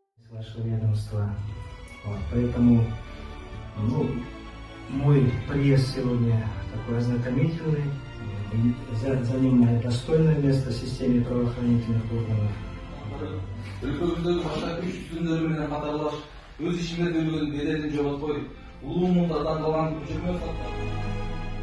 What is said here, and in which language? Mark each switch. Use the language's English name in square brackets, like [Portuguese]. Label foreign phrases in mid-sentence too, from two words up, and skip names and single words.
[Russian] вашего ведомства. Вот, поэтому мой приезд сегодня такой ознакомительный, занимает достойное место в системе правоохранительных органов. [Kyrgyz] Өлкөбүздөгү башка күч түзүмдөрү менен катарлаш өз ишиңерде жүргөн беделин жоготпой улуу муунда тандалган көчүрмө